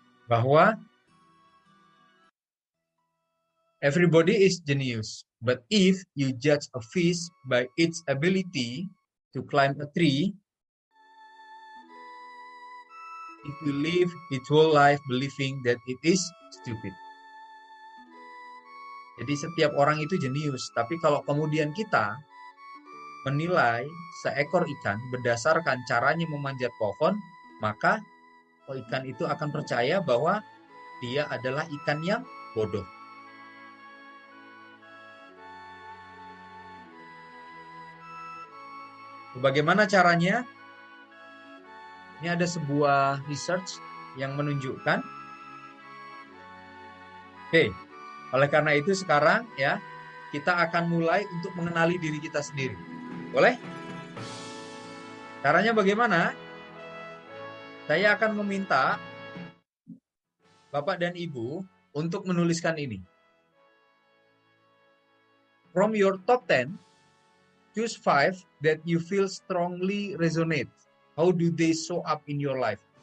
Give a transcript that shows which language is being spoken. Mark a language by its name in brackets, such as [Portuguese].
[Indonesian] Bahwa [English] everybody is genius, but if you judge a fish by its ability to climb a tree, it will live its whole life believing that it is stupid. [Indonesian] Jadi setiap orang itu jenius, tapi kalau kemudian kita menilai seekor ikan berdasarkan caranya memanjat pohon, maka ikan itu akan percaya bahwa dia adalah ikan yang bodoh. Bagaimana caranya? Ini ada sebuah research yang menunjukkan. Oke, oleh karena itu sekarang ya kita akan mulai untuk mengenali diri kita sendiri. Boleh? Caranya bagaimana? Saya akan meminta Bapak dan Ibu untuk menuliskan ini. [English] From your top 10, choose 5 that you feel strongly resonate. How do they show up in your life?